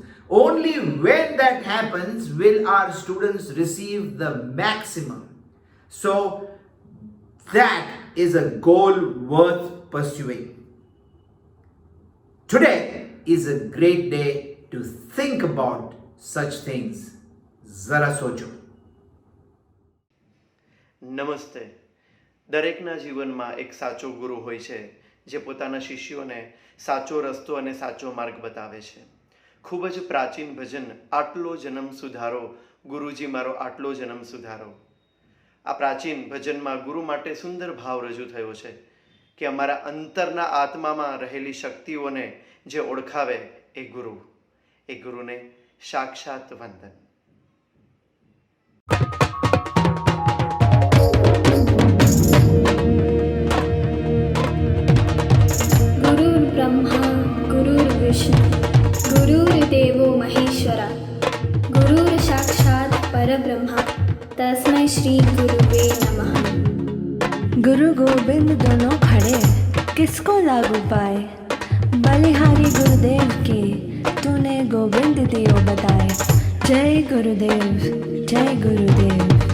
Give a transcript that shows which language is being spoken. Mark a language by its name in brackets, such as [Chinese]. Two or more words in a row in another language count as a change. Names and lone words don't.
[English] Only when that happens will our students receive the maximum. So that is a goal worth pursuing. Today is a great day to think about such things. [Hindi] ज़रा सोचो. [Gujarati] નમસ્તે. દરેકના જીવનમાં એક સાચો ગુરુ હોય છે જે પોતાના શિષ્યોને સાચો રસ્તો અને સાચો માર્ગ બતાવે છે. ખૂબ જ પ્રાચીન ભજન આટલો જન્મ સુધારો, ગુરુજી મારો આટલો જન્મ સુધારો. આ પ્રાચીન ભજનમાં ગુરુ માટે સુંદર ભાવ રજૂ થયો છે કે અમારા અંતરના આત્મામાં રહેલી શક્તિઓને જે ઓળખાવે એ ગુરુને સાક્ષાત વંદન. [Sanskrit] गुरुर्ब्रह्मा गुरुर्विष्णु गुरुर्देवो महेश्वरा गुरुर्साक्षात् परब्रह्मा तस्मै श्री गुरुवे नमः. [Hindi] गुरु गोविंद दोनों खड़े किसको लागू पाए, बलिहारी गुरुदेव के तूने गोविंद दियो बताए. जय गुरुदेव, जय गुरुदेव.